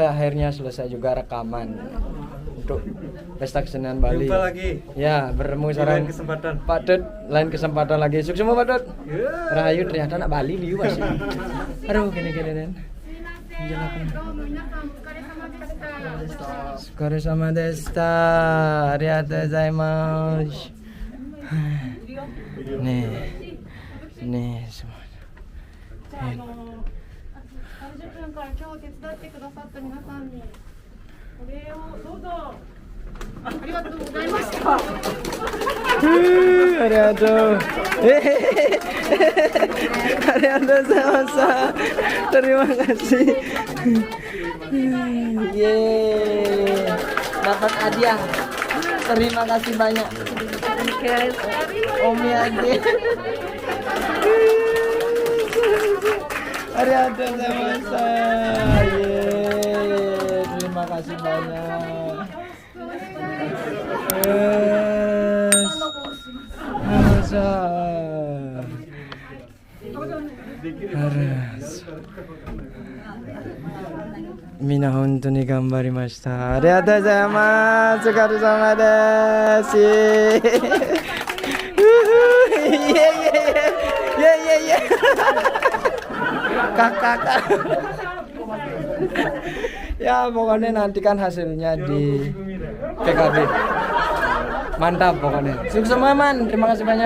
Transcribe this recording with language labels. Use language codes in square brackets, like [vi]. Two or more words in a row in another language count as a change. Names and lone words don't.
[id] Akhirnya selesai juga rekaman untuk Pesta Kesenian Bali. Jumpa lagi. Ya, bertemu Di sarang lain kesempatan. Pak Dut, lain kesempatan lagi. Sukses semua Pak Dut. Yeah. Rahayu ternyata anak Bali liu masih. Aduh, gini-gini Den. Sukare sama desta. [ja] ありがとう ございます. [id] Nih semua. [ja] 30 分から今日手伝ってくださった皆さんにお礼をどうぞ。ありがとうございました。ありがとう ありがとう sama-sama. [id] Terima kasih. Yeay. Dapat hadiah. Terima kasih banyak. Omi Ade. Arigatou sama-sama. Yeay. Terima kasih banyak. [ja] みな 本当 に 頑張りました. ありがとう ございます お疲れさま です. [id] Ye. Kakak. Ya pokoknya nantikan hasilnya di PKB. Mantap pokoknya. Sukses semua man. Terima kasih banyak.